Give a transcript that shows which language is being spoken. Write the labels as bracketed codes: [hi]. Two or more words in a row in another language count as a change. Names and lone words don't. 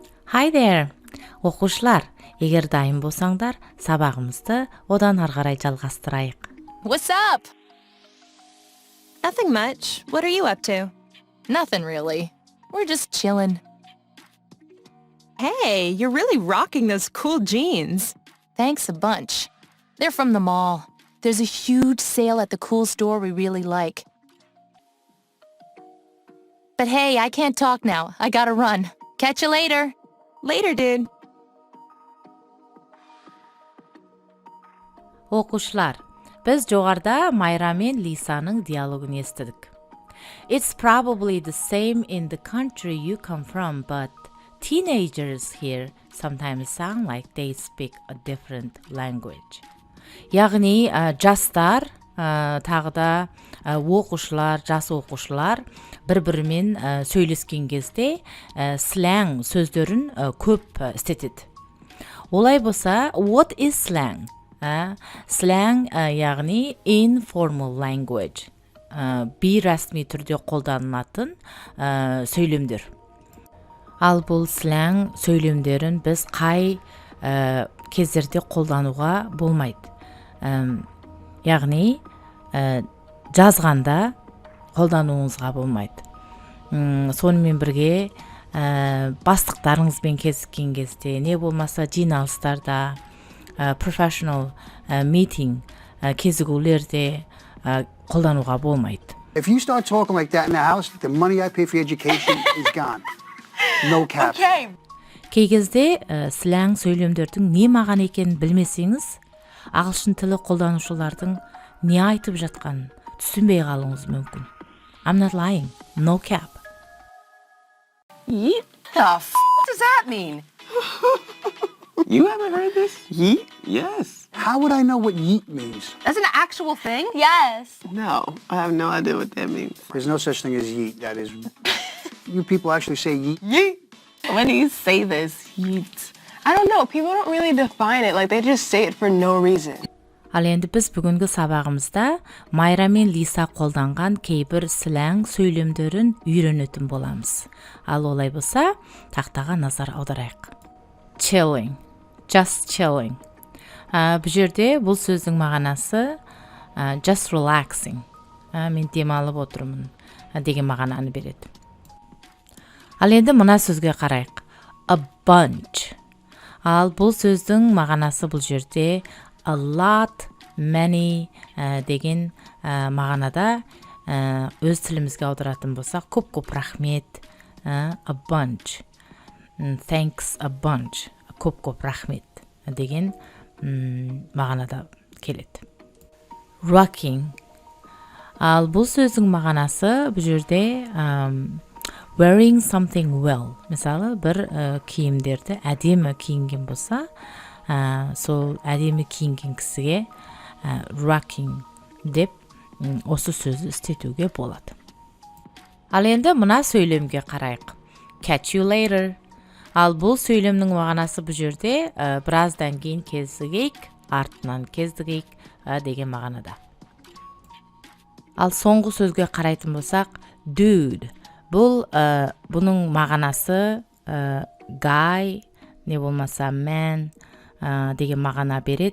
[en] Hi there! [kk] Оқушылар, егер дайын болсаңдар, сабағымызды одан ары қарай жалғастырайық. [en] What's up? Nothing much. What are you up to? Nothing really. We're just chilling. Hey, you're really rocking those cool jeans. Thanks a bunch. They're from the mall. There's a huge sale at the cool store we really like. But hey, I can't talk now. I gotta run. Catch you later. Later, dude. [kk] Оқушылар, біз жоғарда Майра мен Лисаның диалогын естідік. [en] It's probably the same in the country you come from, but teenagers here sometimes sound like they speak a different language. [kk] Яғни, жастар, тағы да оқушылар, жас оқушылар бір-бірімен сөйлескен кезде slang сөздерін көп істетеді. Олай болса, [en] what is slang? Slang яғни informal language. [kk] Бейресми түрде қолданылатын сөйлемдер. Ал бұл slang сөйлемдерін біз қай кездерде қолдануға болмайды. Яғни жазғанда қолдануыңызға болмайды. Сонымен бірге бастықтарыңызбен кездескен кезде, не болмаса жиналыстарда, [en] professional meeting [kk] кезігулерде қолдануға болмайды. [en] If you start talking like that in the house, the money I pay for your education is gone. No cap. Okay. [kk] Кей кезде slang сөйлемдердің не маған екенін білмесеңіз, ағылшын тілі қолданушылардың не айтып жатқанын түсінбей қалуыңыз мүмкін. [en] I'm not lying. No cap. Yeet? The f*** does that mean? You haven't heard this? Yeet? Yes. How would I know what yeet means? That's an actual thing? Yes. No, I have no idea what that means. There's no such thing as yeet. That is... You people actually say yeet? Yeet? When do you say this? Yeet. I don't know. People don't really define it. Like, they just say it for no reason. [kk] Ал енді біз бүгінгі сабағымызда Майра мен Лиса қолданған кейбір slang сөйлемдерін үйренетін боламыз. Ал олай болса, тақтаға назар аударайық. [en] Chilling. Just chilling. [kk] Бұл жерде бұл сөздің мағынасы [en] just relaxing. [kk] Мен демалып отырмын деген мағынаны береді. Ал енді мына сөзге қарайық. [en] A bunch. [kk] Ал бұл сөздің мағынасы бұл жерде [en] a lot, many [kk] деген мағынада өз тілімізге аударатын болсақ, көп рахмет, [en] a bunch, thanks a bunch, [kk] көп рахмет деген мағынада келеді. Rocking. Ал бұл сөздің мағынасы бұл жерде [en] wearing something well. [kk] Мысалы, бір киімдерді әдемі киінген болса, сол әдемі киінген кісіге rocking деп осы сөзді істетуге болады. Ал енді мына сөйлемге қарайық. [en] Catch you later. [kk] Ал бұл сөйлемнің мағынасы бұл жерде біраздан кейін кездігейік, артынан кездігейік деген мағынада. Ал соңғы сөзге қарайтын болсақ, dude. Бұның мағынасы guy, не болмаса man деген мағына береді.